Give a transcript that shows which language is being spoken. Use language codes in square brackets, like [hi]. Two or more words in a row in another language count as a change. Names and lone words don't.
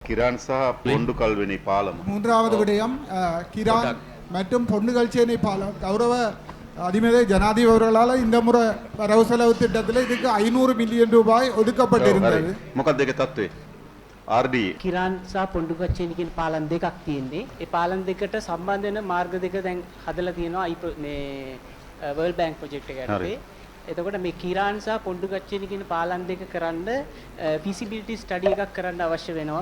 [si] කිරාන් සහ පොණ්ඩුගල්වෙනි පාලම. [ta] மூன்றாவது விடயம் கிரான் மற்றும் பொண்டுகல்ச்சேனை பாலம். கௌரவ அதிமேதை ஜனாதிபதி அவர்களால் இந்த முறை வரவு செலவு திட்டத்தில் இதுக்கு 500 மில்லியன் ரூபாய் ஒதுக்கப்பட்டிருந்தது. [si] මොකක්ද ඒකේ තත්ත්වය? RD කිරාන් සහ පොණ්ඩුගච්ඡේනි කියන පාලම් දෙකක් තියෙන්නේ. ඒ පාලම් දෙකට සම්බන්ධ වෙන මාර්ග දෙක දැන් හදලා තියෙනවා මේ වර්ල්ඩ් බැංක් ප්‍රොජෙක්ට් එක ඇතුලේ. එතකොට මේ කිරාන් සහ පොණ්ඩුගච්ඡේනි කියන පාලම් දෙක කරන්න [en] feasibility study [si] එකක් කරන්න අවශ්‍ය වෙනවා.